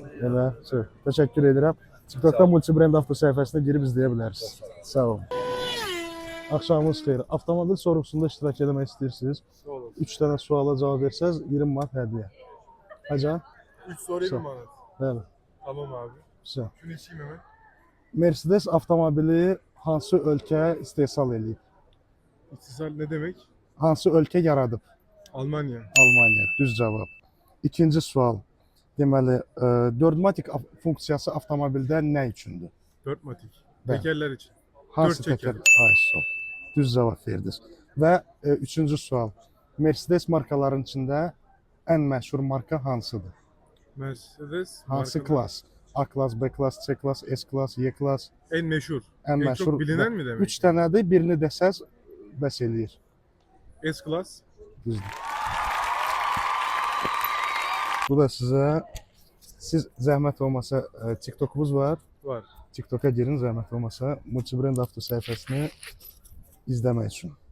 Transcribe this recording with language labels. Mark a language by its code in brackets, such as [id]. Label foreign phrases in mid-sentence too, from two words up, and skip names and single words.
[az] Elə. Təşəkkür edirəm. TikTok'da Multibrand Avto səhifəsinə girib izləyə bilərsiniz. Sağ olun. Axşamınız xeyir. Avtomobil sorğusunda iştirak etmək istəyirsiniz? Sağ olun. 3 dənə suala cavab versəz 20 manat hədiyyə. Həcə? [tr] 3 soru 20 manat. [az] Bəli. [tr] Tamam abi. Güzel. Şunu içeyim hemen. [az] Mercedes avtomobili hansı ölkə istehsal edib? [tr] İstisal ne demek? [az] Hansı ölkə yaradıb? [tr] Almanya. [az] Almanya. Düz cavab. İkinci sual. Deməli, dördmatik funksiyası avtomobildə nə üçündür? 4 matik. Bəli. [tr] Tekerler için. [az] Hansı Dörd çəkər. Ay, sol. Düz cavab verdiniz. Və üçüncü sual. Mercedes markaların içində ən məşhur marka hansıdır? [tr] Mercedes. [az] Hansı markaları- klas? [tr] A klas, B klas, C klas, S klas, Y klas. En meşhur. [az] Ən [tr] En [az] məşhur. [tr] çok bilinen mi demek? [az] 3 dənədir, birini desəz bəs eləyir. [tr] S-Class. [az] Düzdür. Bu da sizə, siz zəhmət olmasa TikTokumuz var. Var. TikToka girin zəhmət olmasa Multibrand Avto səhifəsini izləmək üçün.